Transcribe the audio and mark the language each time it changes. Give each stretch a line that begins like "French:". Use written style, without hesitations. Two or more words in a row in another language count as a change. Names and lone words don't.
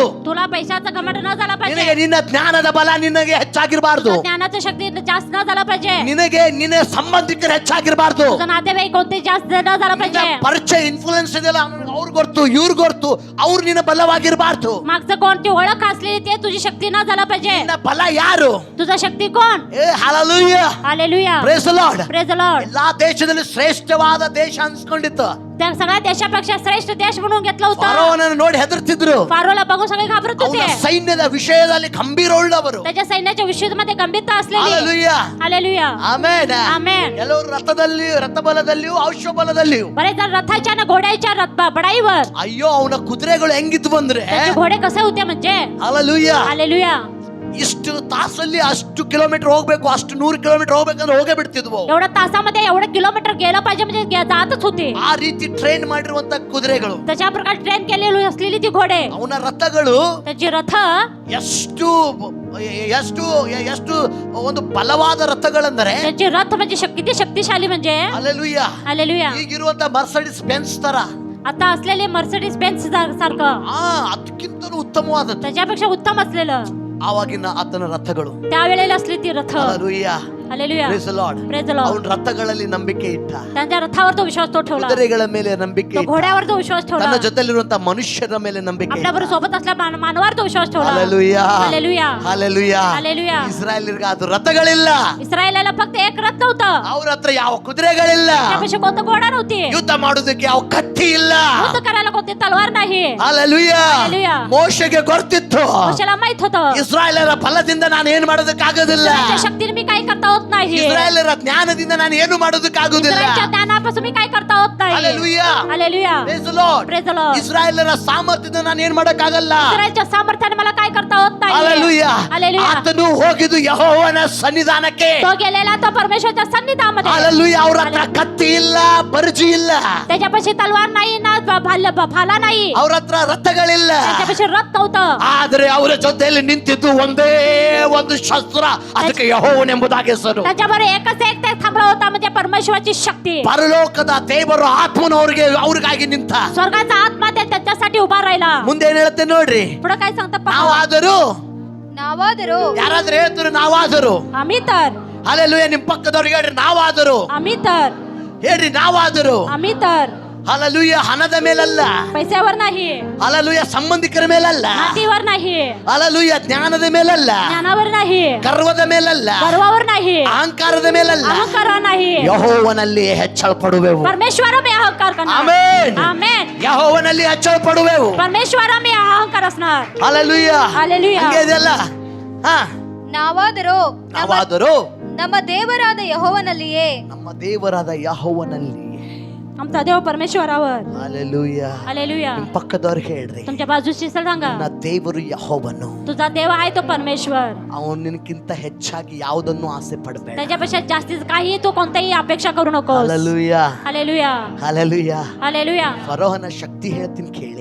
Marathi: तुला पैशाचा घमंड न झाला
Kannada: ನಿನಗೆ
Marathi: पाहिजे.
Kannada: ನಿನ್ನ ಜ್ಞಾನದ ಬಲ ನಿನಗೆ ಹೆಚ್ಚಾಗಿರಬಾರ್ದು.
Marathi: तुझं ज्ञानाचं शक्ती जास्त न झाला पाहिजे.
Kannada: ನಿನಗೆ ನಿನ್ನ ಸಂಬಂಧಿಕರು ಹೆಚ್ಚಾಗಿರಬಾರ್ದು.
Marathi: तुझं नातेवाईक कोणते जास्त न झाला पाहिजे.
Kannada: ಪರಿಚಯ ಇನ್ಫ್ಲುಯೆನ್ಸ್ ಇದೆಯಲ್ಲ, ಅವ್ರು ಗೊತ್ತು ಇವ್ರು ಗೊತ್ತು, ಅವ್ರು ನಿನ್ನ ಬಲವಾಗಿರಬಾರ್ದು.
Marathi: मागचं कोणती ओळख असलेली ते तुझी शक्ती न झाला पाहिजे.
Kannada: ನಿನ್ನ ಬಲ ಯಾರು?
Marathi: तुझा शक्ती कोण? Hallelujah. हालेलुया.
English: Praise the Lord. Praise the Lord.
Kannada: ಎಲ್ಲಾ ದೇಶದಲ್ಲಿ ಶ್ರೇಷ್ಠವಾದ ದೇಶ ಅನ್ಸ್ಕೊಂಡಿತ್ತು.
Marathi: त्या सगळ्या देशापेक्षा श्रेष्ठ देश म्हणून घेतलं होतं.
Kannada: ಫರೋಹನನ್ನು ನೋಡಿ ಹೆದರ್ತಿದ್ರು.
Marathi: फारोला बघून सगळे घाबरत
Kannada: ಅವನ
Marathi: होते.
Kannada: ಸೈನ್ಯದ ವಿಷಯದಲ್ಲಿ ಗಂಭೀರ ಉಳ್ಳವರು.
Marathi: त्याच्या सैन्याच्या विषयामध्ये गंभीरता असलेली. Hallelujah. हालेलुया. ಆಮೆನ್. आमेन.
Kannada: ಕೆಲವರು ರಥಬಲದಲ್ಲಿಯೂ ಔಷಬಲದಲ್ಲಿಯೂ.
Marathi: बरेच जण रथाच्या ना घोड्याच्या बडाईवर.
Kannada: ಅಯ್ಯೋ, ಅವನ ಕುದುರೆಗಳು ಹೆಂಗಿತ್ತು ಬಂದ್ರೆ,
Marathi: त्याचे घोडे कसे होते म्हणजे? Hallelujah. हालेलुया.
Kannada: ಇಷ್ಟು ತಾಸಲ್ಲಿ ಅಷ್ಟು ಕಿಲೋಮೀಟರ್ ಹೋಗ್ಬೇಕು, ಅಷ್ಟು 100 ಕಿಲೋಮೀಟರ್ ಹೋಗ್ಬೇಕಂದ್ರೆ ಹೋಗೇ ಬಿಡ್ತಿದ್ವು.
Marathi: एवढ्या तासामध्ये एवढं किलोमीटर गेलं पाहिजे म्हणजे जातच होते.
Kannada: ಆ ರೀತಿ ಟ್ರೈನ್ ಮಾಡಿರುವಂತ ಕುದುರೆಗಳು.
Marathi: तशा प्रकारे ट्रेन केलेली असलेली ती घोडे.
Kannada: ಅವನ ರಥಗಳು
Marathi: त्याची रथ
Kannada: ಎಷ್ಟು ಎಷ್ಟು ಎಷ್ಟು ಒಂದು ಬಲವಾದ ರಥಗಳಂದರೆ,
Marathi: त्याची रथ म्हणजे किती शक्तिशाली म्हणजे. Hallelujah. हालेलुया.
Kannada: ಈಗಿರುವಂತ ಮರ್ಸಿಡಿಸ್ ಬೆನ್ಸ್ ತರ
Marathi: आता असलेले मर्सिडीज बेन्झ सारखं
Kannada: ಅದಕ್ಕಿಂತಲೂ ಉತ್ತಮವಾದದ್ದು
Marathi: त्याच्यापेक्षा उत्तम असलेलं
Kannada: ಆವಾಗಿನ ಆತನ ರಥಗಳು.
Marathi: त्यावेळेला असली ती रथ. Hallelujah. हालेलुया.
English: Praise the Lord. Praise the Lord.
Kannada: ಅವನ ರಥಗಳಲ್ಲಿ ನಂಬಿಕೆ ಇಟ್ಟ,
Marathi: त्यांच्या रथावर तो विश्वास तो ठेवला.
Kannada: ಕುದುರೆಗಳ ಮೇಲೆ ನಂಬಿಕೆ
Marathi: तो
Kannada: ಇಟ್ಟ,
Marathi: घोड्यावर तो विश्वास ठेवला.
Kannada: ತನ್ನ ಜೊತೆಲಿರುವಂತ ಮನುಷ್ಯರ ಮೇಲೆ ನಂಬಿಕೆ
Marathi: आपल्या
Kannada: ಇಟ್ಟ.
Marathi: बरोबर सोबत असल्या मानवावर तो विश्वास ठेवला. Hallelujah. हालेलुया. Hallelujah. Hallelujah.
Kannada: ಇಸ್ರಾಯೇಲ್ರಿಗೆ ಅದು ರಥಗಳಿಲ್ಲ,
Marathi: इस्रायलाला फक्त एक रथ नव्हतं.
Kannada: ಅವ್ರ ಹತ್ರ ಯಾವ ಕುದುರೆಗಳಿಲ್ಲ,
Marathi: त्यापेक्षा कोणतं घोडा नव्हती.
Kannada: ಯುದ್ಧ ಮಾಡೋದಕ್ಕೆ ಯಾವ ಕತ್ತಿ ಇಲ್ಲ.
Marathi: युद्ध करायला कोणती तलवार नाही. Hallelujah. Hallelujah.
Kannada: ಮೋಶೆಗೆ ಗೊತ್ತಿತ್ತು,
Marathi: मोशेला माहित होतं
Kannada: ಇಸ್ರಾಯೇಲರ ಬಲದಿಂದ ನಾನು ಏನು ಮಾಡೋದಕ್ಕಾಗೋದಿಲ್ಲ,
Marathi: इस्रायलच्या शक्तीने मी काही करता होत नाही.
Kannada: ಇಸ್ರಾಯೇಲರ ಜ್ಞಾನದಿಂದ ನಾನು ಏನು ಮಾಡೋದಕ್ಕಾಗೋದಿಲ್ಲ.
Marathi: इस्रायलच्या ज्ञानापासून मी काही करता होत नाही. Hallelujah. हालेलुया.
English: Praise the Lord. Praise the Lord.
Kannada: ಇಸ್ರಾಯೇಲರ ಸಾಮರ್ಥ್ಯದಿಂದ ನಾನು ಏನು ಮಾಡೋಕ್ಕಾಗಲ್ಲ.
Marathi: इस्रायलच्या सामर्थ्याने मला काय करता होत नाही. Hallelujah. Hallelujah.
Kannada: ಆತನು ಹೋಗಿದ್ದು ಯೆಹೋವನ ಸನ್ನಿಧಾನಕ್ಕೆ.
Marathi: तो गेलेला तो परमेश्वरच्या सन्निधानामध्ये.
Kannada: Hallelujah. ಅವ್ರ ಹತ್ರ ಕತ್ತಿ ಇಲ್ಲ, ಬರ್ಜಿ ಇಲ್ಲ,
Marathi: त्याच्यापाशी तलवार नाही ना भाला नाही.
Kannada: ಅವ್ರ ಹತ್ರ ರಥಗಳಿಲ್ಲ.
Marathi: त्याच्यापाशी रथ नव्हतं.
Kannada: ಆದ್ರೆ ಅವರ ಜೊತೆಯಲ್ಲಿ ನಿಂತಿದ್ದು ಒಂದೇ ಒಂದು ಶಸ್ತ್ರ, ಅದಕ್ಕೆ ಯೆಹೋವನೆಂಬುದಾಗಿ ಹೆಸರು.
Marathi: त्याच्याबरोबर एकच एक ते थांबला होता म्हणजे परमेश्वराची शक्ती.
Kannada: ಪರಲೋಕದ ದೇವರು ಆತ್ಮನವರಿಗೆ ಅವ್ರಿಗಾಗಿ ನಿಂತ.
Marathi: स्वर्गाचा आत्मा त्याच्यासाठी उभा राहिला.
Kannada: ಮುಂದೆ ಏನ್ ಹೇಳುತ್ತೆ ನೋಡ್ರಿ,
Marathi: पुढे काय सांगतात पहा.
Kannada: ನಾವಾದರೂ, ನಾವಾದರೂ ಯಾರಾದ್ರೂ ಹೇಳ್ತಾರೆ ನಾವಾದರೂ.
Marathi: आम्ही तर
Kannada: Hallelujah. ನಿಮ್ ಪಕ್ಕದವ್ರಿಗೆ ಹೇಳ್ರಿ ನಾವಾದರೂ,
Marathi: आम्ही तर
Kannada: ಹೇಳ್ರಿ ನಾವಾದರೂ.
Marathi: आम्ही तर
Kannada: Hallelujah. ಹಣದ ಮೇಲಲ್ಲ,
Marathi: पैशावर नाही.
Kannada: Hallelujah. ಸಂಬಂಧಿಕರ ಮೇಲಲ್ಲ,
Marathi: नातीवर नाही.
Kannada: Hallelujah. ಜ್ಞಾನದ ಮೇಲಲ್ಲ,
Marathi: ज्ञानावर नाही.
Kannada: ಗರ್ವದ ಮೇಲಲ್ಲ,
Marathi: गर्वावर नाही.
Kannada: ಅಹಂಕಾರದ ಮೇಲಲ್ಲ,
Marathi: अहंकार नाही.
Kannada: ಯೆಹೋವನಲ್ಲಿ ಹೆಚ್ಚಳ ಪಡುವೆವು.
Marathi: परमेश्वर मी अहंकार करणार.
Kannada: ಆಮೆನ್.
Marathi: आमेन.
Kannada: ಯೆಹೋವನಲ್ಲಿ ಹೆಚ್ಚಳ ಪಡುವೆವು.
Marathi: परमेश्वर मी अहंकार असणार. Hallelujah. Hallelujah.
Kannada: ಹಂಗೆ ಇದೆಯಲ್ಲ. ನಾವಾದರೂ ನಾವಾದರೂ ನಮ್ಮ ದೇವರಾದ ಯೆಹೋವನಲ್ಲಿಯೇ, ನಮ್ಮ ದೇವರಾದ ಯೆಹೋವನಲ್ಲಿ.
Marathi: आमचा देव परमेश्वरावर. Hallelujah. हालेलुया.
Kannada: ನಿಮ್ ಪಕ್ಕದವ್ರಿಗೆ ಹೇಳ್ರಿ,
Marathi: तुमच्या बाजूची सांगा
Kannada: ನನ್ನ ದೇವರು ಯೆಹೋವನು.
Marathi: तुझा देव आहे तो परमेश्वर.
Kannada: ಅವನು ನಿನಕ್ಕಿಂತ ಹೆಚ್ಚಾಗಿ ಯಾವುದನ್ನು ಆಸೆ ಪಡಬೇಡ.
Marathi: त्याच्यापेक्षा जास्तीत काही तू कोणताही अपेक्षा करू नकोस. Hallelujah. हालेलुया. Hallelujah. हालेलुया.
Kannada: ಫರೋಹನ ಶಕ್ತಿ ಹೇಳ್ತೀನಿ ಕೇಳಿ.